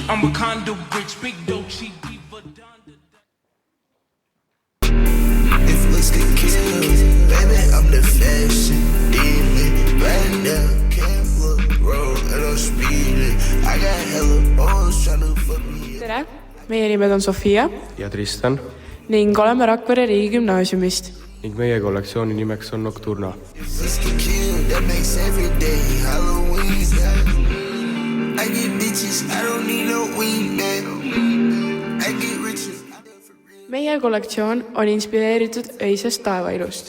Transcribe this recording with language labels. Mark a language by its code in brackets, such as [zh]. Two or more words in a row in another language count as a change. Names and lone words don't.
[en] I'm a condo rich, big Dolce Diva. If looks could kill, baby, I'm the fashion demon. Right now, can't look wrong and I'm speeding. I got hella balls trying to fuck me. [et] Tere, meie nimed on Sofia ja Tristan ning oleme Rakvere riigigümnaasiumist. Ning meie kollektsiooni nimeks on Nocturna. Meie kollektsioon on inspireeritud öisest taevailust.